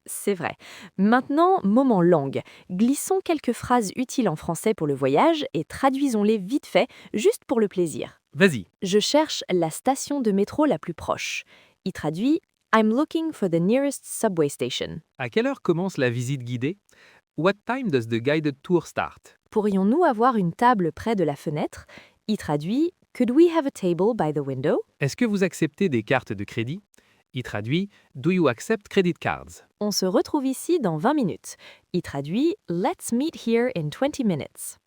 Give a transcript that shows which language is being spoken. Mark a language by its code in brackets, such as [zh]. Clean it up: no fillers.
[fr] C'est vrai. Maintenant, moment langue. Glissons quelques phrases utiles en français pour le voyage et traduisons-les vite fait, juste pour le plaisir. Vas-y. Je cherche la station de métro la plus proche. Il traduit [en] I'm looking for the nearest subway station. [fr] À quelle heure commence la visite guidée? [en] What time does the guided tour start? [fr] Pourrions-nous avoir une table près de la fenêtre? Il traduit [en] Could we have a table by the window? [fr] Est-ce que vous acceptez des cartes de crédit? Il traduit [en] Do you accept credit cards? [fr] On se retrouve ici dans 20 minutes. Il traduit [en] Let's meet here in 20 minutes.